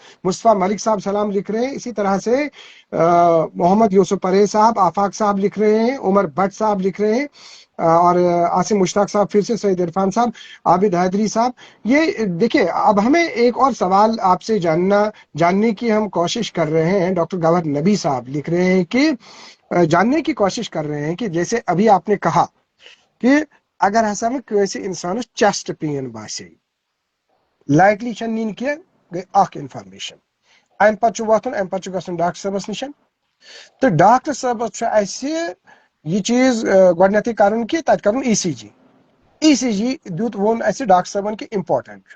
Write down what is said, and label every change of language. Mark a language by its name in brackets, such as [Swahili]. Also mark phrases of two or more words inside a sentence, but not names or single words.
[Urdu] مصطفیٰ ملک صاحب سلام لکھ رہے ہیں, اسی طرح سے محمد یوسف پرے صاحب, آفاق صاحب لکھ رہے ہیں, عمر بٹ صاحب لکھ رہے ہیں, اور عاصم مشتاق صاحب پھر سے, سعید عرفان صاحب, عابد حیدری صاحب. یہ دیکھیں اب ہمیں ایک اور سوال آپ سے جاننے کی ہم کوشش کر رہے ہیں. ڈاکٹر گوہر نبی صاحب لکھ رہے ہیں کہ جاننے کی کوشش کر رہے ہیں کہ جیسے ابھی آپ نے کہا کہ [Kashmiri] اگر ہسا میں کٲنٛسہِ انسانس [English] chest pain [Kashmiri] باسے لائٹلی چھنہٕ نِنۍ کینٛہہ گٔے اکھ انفارمیشن, امہِ پتہٕ چھُ وۄتھُن, امہِ پتہٕ چھُ گژھُن ڈاکٹر صٲبس نِش, تہٕ ڈاکٹر صٲبس چھُ اسہِ یہ چیز گۄڈنیتھٕے کرُن کہ تتہِ کرُن ای سی جی. ای سی جی دیُت ووٚن اسہِ ڈاکٹر صٲبن کہ امپارٹنٹ چھُ.